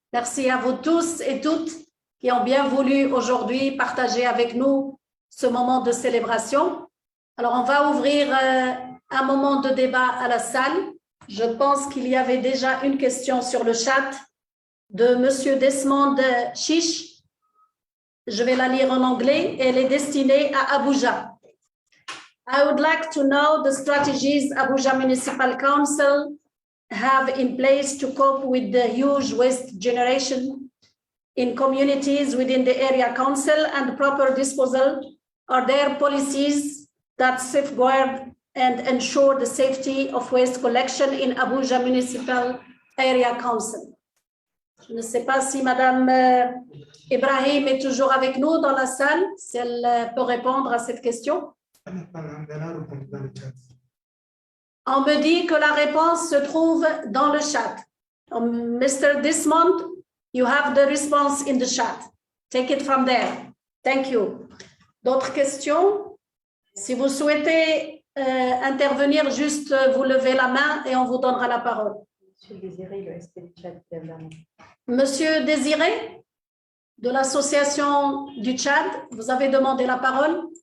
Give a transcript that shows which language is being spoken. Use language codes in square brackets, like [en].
[fr] Merci à vous tous et toutes qui ont bien voulu aujourd'hui partager avec nous ce moment de célébration. Alors, on va ouvrir un moment de débat à la salle. Je pense qu'il y avait déjà une question sur le chat de Monsieur Desmond Chiche. Je vais la lire en anglais et elle est destinée à Abuja. [en] I would like to know the strategies Abuja Municipal Council have in place to cope with the huge waste generation in communities within the area council and proper disposal. Are there policies that safeguard and ensure the safety of waste collection in Abuja Municipal Area Council? [fr] Je ne sais pas si Madame Ibrahim est toujours avec nous dans la salle, si elle peut répondre à cette question. On me dit que la réponse se trouve dans le chat. [en] Mr. Desmond, you have the response in the chat. Take it from there. Thank you. [fr] D'autres questions? Si vous souhaitez intervenir, juste vous levez la main et on vous donnera la parole. Monsieur Désiré, le SP du Tchad. Monsieur Désiré, de l'association du Tchad, vous avez demandé la parole.